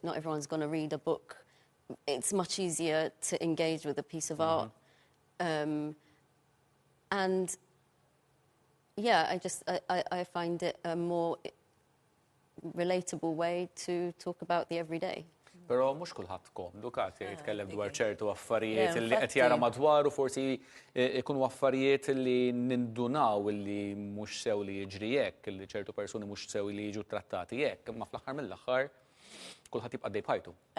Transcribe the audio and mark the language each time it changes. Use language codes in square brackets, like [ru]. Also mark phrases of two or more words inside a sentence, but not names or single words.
[en] Not everyone's going to read a book. It's much easier to engage with a piece of art. And yeah, I find it a more relatable way to talk about the everyday. [mt] Però mhux kulħadd komdu Katja jitkellem dwar ċertu affarijiet li qed jara madwaru forsi ikunu affarijiet li nindunaw li mhux sew li jiġri hekk, li ċertu persuni mhux sew li jiġu trattati hekk, imma fl-aħħar mill-aħħar kulħadd jibqa' dej bħajtu.